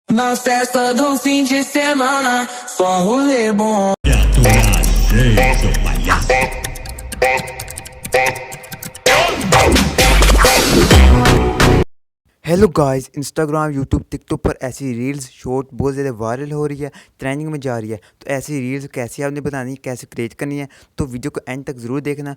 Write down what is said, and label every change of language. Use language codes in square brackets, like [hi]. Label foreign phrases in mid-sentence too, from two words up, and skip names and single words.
[pt] Na festa do fim de semana, só rolê bom. [en] hello guys, [hi] इंस्टाग्राम, यूट्यूब, टिकटॉक पर ऐसी [en] reels short [hi] बहुत ज़्यादा वायरल हो रही है, ट्रेंडिंग में जा रही है। तो ऐसी रील्स कैसे आपने बनानी है, कैसे क्रिएट करनी है, तो वीडियो को एंड तक ज़रूर देखना।